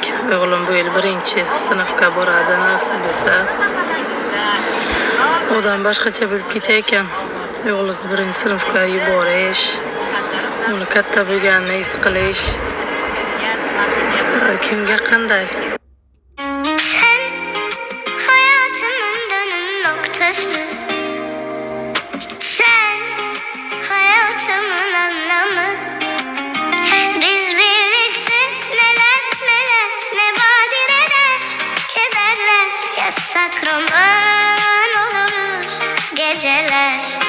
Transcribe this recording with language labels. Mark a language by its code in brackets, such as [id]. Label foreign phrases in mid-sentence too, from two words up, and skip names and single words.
[uz] O'g'lim bu yil 1-sinfga boradi, nasib bo'lsa. Odan boshqacha bo'lib ketar ekan. O'g'lingiz 1-sinfga yuborish, uni katta bo'lganini his qilish kimga qanday? [tr] Sen hayatımın anlamı. Biz birlikte neler neler, ne badireler, kederler, yasak roman oluruz geceler.